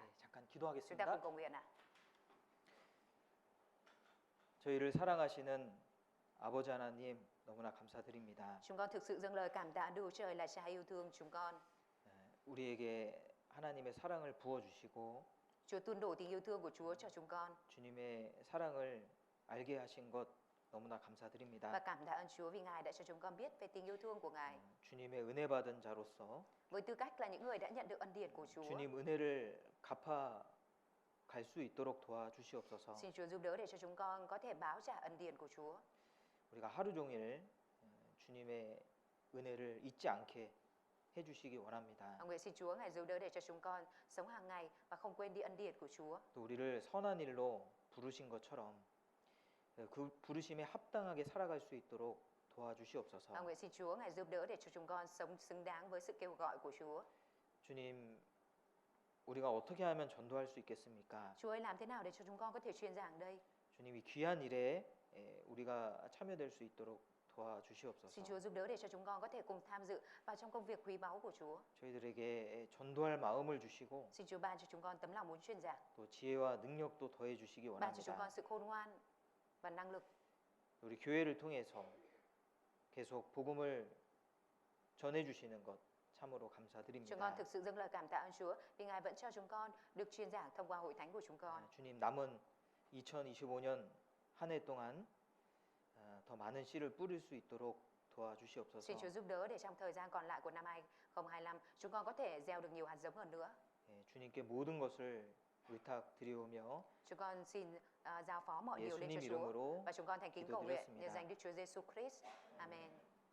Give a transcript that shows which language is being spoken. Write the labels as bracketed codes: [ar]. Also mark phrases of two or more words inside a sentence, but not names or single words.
[ko] 잠깐 [vi] Chúng ta [ko] 기도하겠습니다. [vi] cùng cầu nguyện ạ. [ko] 저희를 사랑하시는 아버지 하나님 너무나 감사드립니다. [vi] Chúng con thực sự dâng lời cảm tạ Đức Trời là Cha yêu thương chúng con. [ko] 우리에게 하나님의 사랑을 부어 주시고 [vi] Chúa tuôn đổ tình yêu thương của Chúa cho chúng con, [ko] 주님의 사랑을 알게 하신 것 너무나 감사드립니다. [vi] và cảm tạ ơn Chúa vì Ngài đã cho chúng con biết về tình yêu thương của Ngài. [ko] 주님의 은혜 받은 자로서 [vi] Với tư cách là những người đã nhận được ân điển của Chúa, [ko] 주님 은혜를 갚아 갈 수 있도록 도와주시옵소서. [vi] xin Chúa giúp đỡ để cho chúng con có thể báo trả ân điển của Chúa. [ko] 우리가 하루 종일 주님의 은혜를 잊지 않게 해주시기 원합니다. [vi] Ông nguyện xin Chúa Ngài giúp đỡ để cho chúng con sống hàng ngày và không quên đi ân điển của Chúa. [ko] 또 우리를 선한 일로 부르신 것처럼 그 부르심에 합당하게 살아갈 수 있도록 도와주시옵소서. [vi] Ông nguyện xin Chúa Ngài giúp đỡ để cho chúng con sống xứng đáng với sự kêu gọi của Chúa. [ko] 주님, 우리가 어떻게 하면 전도할 수 있겠습니까? [vi] Chúa ơi, làm thế nào để cho chúng con có thể truyền giảng đây? [ko] 주님, 이 귀한 일에 우리가 참여될 수 있도록 [vi] Xin [ko] 도와주시옵소서. [vi] Chúa giúp đỡ để cho chúng con có thể cùng tham dự vào trong công việc quý báu của Chúa. [ko] 저희들에게 전도할 마음을 주시고 [vi] Xin Chúa ban cho chúng con tấm lòng muốn truyền giảng, [ko] 또 지혜와 능력도 더해 주시기 [vi] ban cho chúng [ko] 원합니다. [vi] con sự khôn ngoan và năng lực. [ko] 우리 교회를 통해서 계속 복음을 전해 주시는 것 참으로 [vi] Chúng con [ko] 감사드립니다. [vi] thực sự dâng lời cảm tạ ơn Chúa vì Ngài vẫn cho chúng con được truyền giảng thông qua hội thánh của chúng con. [ko] 주님, 남은 2025년 한 해 동안 더 많은 씨를 뿌릴 수 있도록 도와주시옵소서. [vi] Xin Chúa giúp đỡ để trong thời gian còn lại của năm 2025 chúng con có thể gieo được nhiều hạt giống hơn nữa. [ko] 주님께 모든 것을 의탁드리오며 [vi] Chúng con xin giao phó mọi điều lên [ko] 예수님 [vi] cho Chúa, [ko] 이름으로 [vi] và chúng con thành kính cầu nguyện [ko] 기도드렸습니다. [vi] nhờ danh Đức Chúa Giêsu Christ. Amen.